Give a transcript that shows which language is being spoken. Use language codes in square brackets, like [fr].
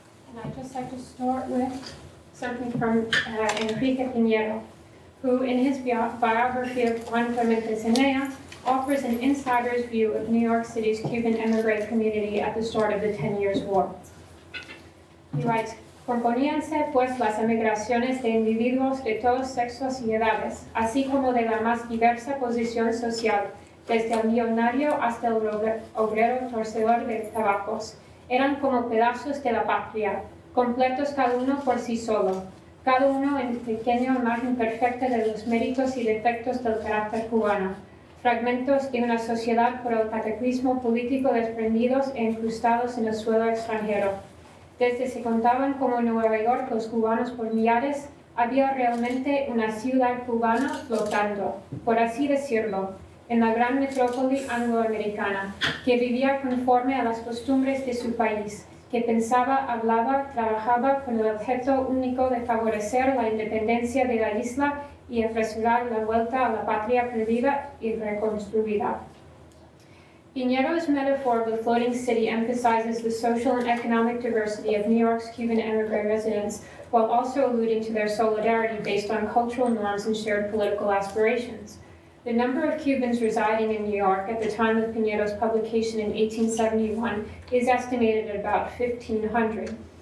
[en] And I'd just like to start with something from Enrique Piñero, who in his biography of Juan Clemente Zenea offers an insider's view of New York City's Cuban immigrant community at the start of the 10 Years' War. He writes, [es] componíanse pues las emigraciones de individuos de todos sexos y edades, así como de la más diversa posición social, desde el millonario hasta el obrero torcedor de trabajos. Eran como pedazos de la patria, completos cada uno por sí solo, cada uno en pequeña imagen perfecta de los méritos y defectos del carácter cubano, fragmentos de una sociedad por el cataclismo político desprendidos e incrustados en el suelo extranjero. Desde se contaban como Nueva York los cubanos por millares, había realmente una ciudad cubana flotando, por así decirlo, en la gran metrópoli angloamericana, que vivía conforme a las costumbres de su país, que pensaba, hablaba, trabajaba con el objeto único de favorecer la independencia de la isla y apresurar la vuelta a la patria perdida y reconstruida. [en] Piñero's metaphor of the floating city emphasizes the social and economic diversity of New York's Cuban immigrant residents, while also alluding to their solidarity based on cultural norms and shared political aspirations. The number of Cubans residing in New York at the time of Piñero's publication in 1871 is estimated at about 1,500.